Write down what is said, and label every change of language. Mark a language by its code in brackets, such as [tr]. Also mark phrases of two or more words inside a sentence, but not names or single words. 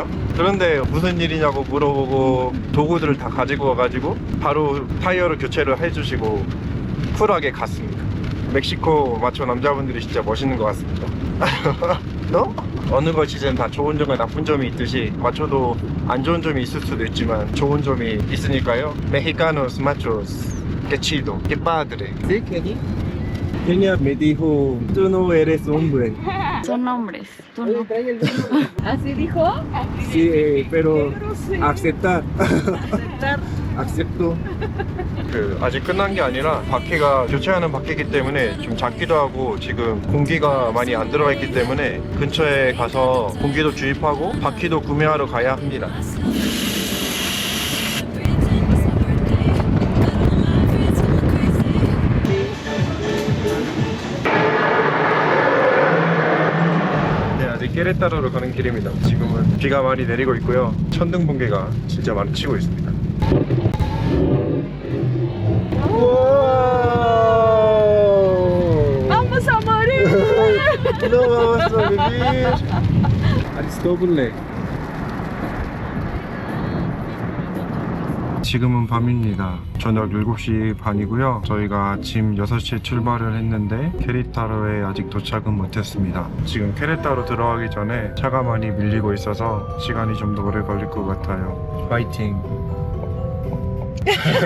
[ko] 그런데 무슨 일이냐고 물어보고 도구들을 다 가지고 와가지고 바로 타이어를 교체를 해주시고 쿨하게 갔습니다. 멕시코 마초 남자분들이 진짜 멋있는 것 같습니다. 너? 어느 것이든 다 좋은 점과 나쁜 점이 있듯이 마초도 안 좋은 점이 있을 수도 있지만 좋은 점이 있으니까요. [es] Mexicanos machos, que chido, que padre. Sí, que aquí. Kenia me dijo, tú no eres hombre. Son hombres. Tú Oye, no. trae el vino. ¿Así dijo? Sí, pero aceptar. Aceptar. Acepto. [ko] 아직 끝난 게 아니라 바퀴가 교체하는 바퀴이기 때문에 좀 작기도 하고 지금 공기가 많이 안 들어가 있기 때문에 근처에 가서 공기도 주입하고 바퀴도 구매하러 가야 합니다. 네, 아직 깨레따로로 가는 길입니다. 지금은 비가 많이 내리고 있고요. 천둥 번개가 진짜 많이 치고 있습니다. [es] ¡Vamos a morir! No vamos a vivir. Aristóbulo. [ko] 지금은 밤입니다. 저녁 7시 반이고요. 저희가 아침 6시에 출발을 했는데 케레타로에 아직 도착은 못했습니다. 지금 케레타로 들어가기 전에 차가 많이 밀리고 있어서 시간이 좀 더 오래 걸릴 것 같아요.